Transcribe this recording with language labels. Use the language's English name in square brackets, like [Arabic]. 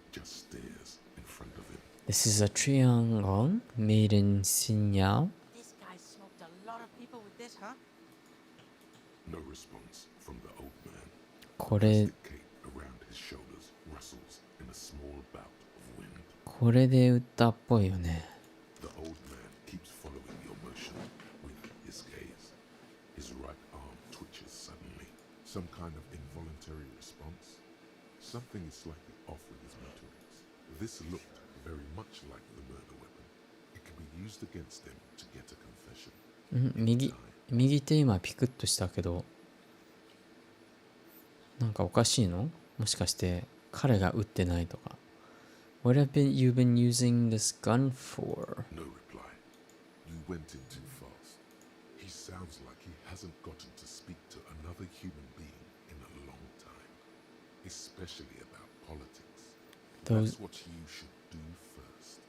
[English] just stares in front of him. This is a triangle made in Sinyao. This guy smoked a lot of people with this, huh? No response from the old man. [Japanese] これ [English] The cape around his shoulders rustles in a small bout of wind. [Japanese] これで撃ったっぽいよね。 [English] The old man keeps following your motion with his gaze. His right arm twitches suddenly. Some kind of involuntary response. Something is slightly off with his motorics. This looked very much like the murder weapon. It can be used against him to get a confession. [Japanese] 右手今ピクッとしたけど、なんかおかしいの？もしかして彼が撃ってないとか。 [English] What have you been using this gun for? No reply. You went in too fast. He sounds like he hasn't gotten to speak to another human being in a long time, especially about politics. Those That's what you should do first.